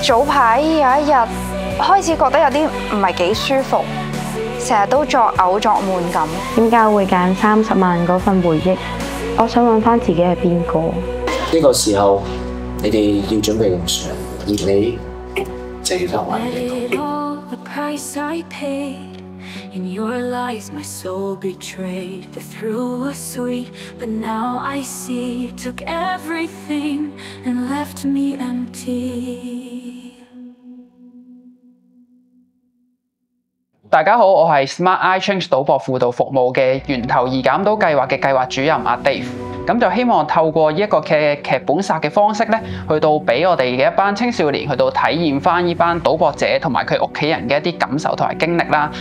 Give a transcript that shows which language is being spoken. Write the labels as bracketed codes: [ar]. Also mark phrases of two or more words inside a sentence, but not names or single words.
[yue] 早排有一日開始覺得有啲唔係幾舒服，成日都作嘔作悶咁。點解會揀30萬嗰份回憶？ 我想揾翻自己係邊個。呢個時候，你哋要準備用上，而你就要留埋呢個。 [en] In your lies, my soul betrayed. The thrill was sweet, but now I see. Took everything and left me empty. [yue] 大家好，我係 Smart Eye Change 賭博輔導服務嘅源頭易減賭計劃嘅計劃主任阿 Dave。咁就希望透過呢一個嘅劇本殺嘅方式咧，去到俾我哋嘅一班青少年去到體驗翻呢班賭博者同埋佢屋企人嘅一啲感受同埋經歷啦。